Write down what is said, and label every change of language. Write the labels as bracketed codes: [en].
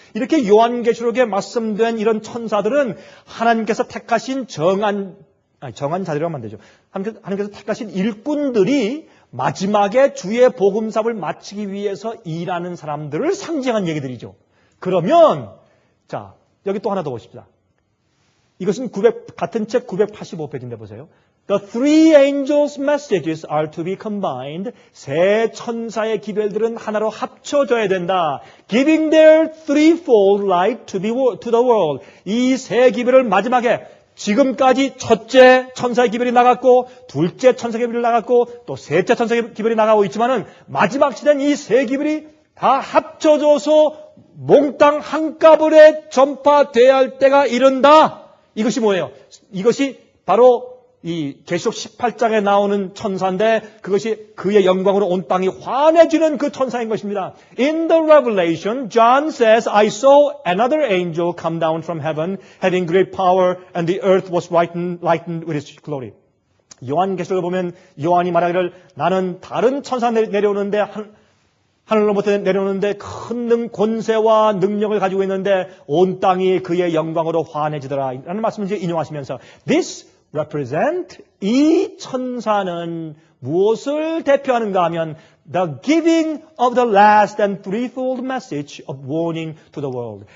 [ko] 이렇게 요한계시록에 말씀된 이런 천사들은 하나님께서 택하신 정한 자들이라고 하면 되죠. 하나님께서 택하신 일꾼들이 마지막에 주의 복음사업을 마치기 위해서 일하는 사람들을 상징한 얘기들이죠. 그러면 자, 여기 또 하나 더 보십시다. 이것은 같은 책 985페이지인데 보세요. [en] The three angels' messages are to be combined. [ko] 세 천사의 기별들은 하나로 합쳐져야 된다. [en] Giving their threefold light to the world. [ko] 이 세 기별을 마지막에 지금까지 첫째 천사의 기별이 나갔고 둘째 천사의 기별이 나갔고 또 셋째 천사의 기별이 나가고 있지만은 마지막 시대는 이 세 기별이 다 합쳐져서 몽땅 한꺼번에 전파돼야 할 때가 이른다. 이것이 뭐예요? 이것이 바로 이 계시록 18장에 나오는 천사인데 그것이 그의 영광으로 온 땅이 환해지는 그 천사인 것입니다. [en] In the Revelation, John says, I saw another angel come down from heaven, having great power, and the earth was lightened with his glory. [ko] 요한계시록을 보면 요한이 말하기를 나는 다른 천사 내려오는데 하늘로부터 내려오는데 큰 권세와 능력을 가지고 있는데 온 땅이 그의 영광으로 환해지더라 라는 말씀을 인용하시면서 [en] This represent [ko] 이 천사는 무엇을 대표하는가 하면 [en] the giving of the last and threefold message of warning to the world.